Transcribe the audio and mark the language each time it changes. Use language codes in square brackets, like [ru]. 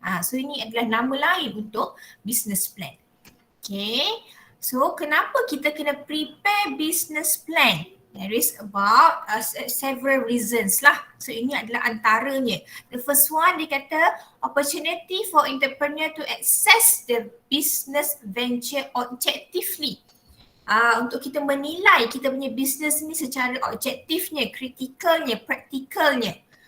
[ms] So ini adalah nama lain untuk business plan. Okay, so kenapa kita kena prepare business plan? [en] There is about several reasons lah. [ms] So ini adalah antaranya. [en] The first one, [ms] dia kata [en] opportunity for entrepreneur to access the business venture objectively. [ms] Untuk kita menilai kita punya business ni secara objektifnya, kritikalnya, praktikalnya.